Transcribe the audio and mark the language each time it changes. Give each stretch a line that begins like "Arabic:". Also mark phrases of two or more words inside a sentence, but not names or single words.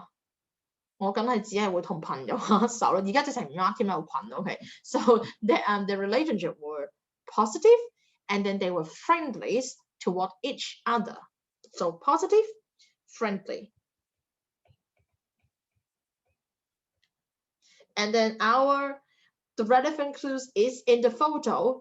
Cantonese: 我梗係只係會同朋友握手啦。而家直情唔握添，有群 OK。
English: So the relationship were positive, and then they were friendly toward each other. So positive, friendly. And then the relevant clues is in the photo.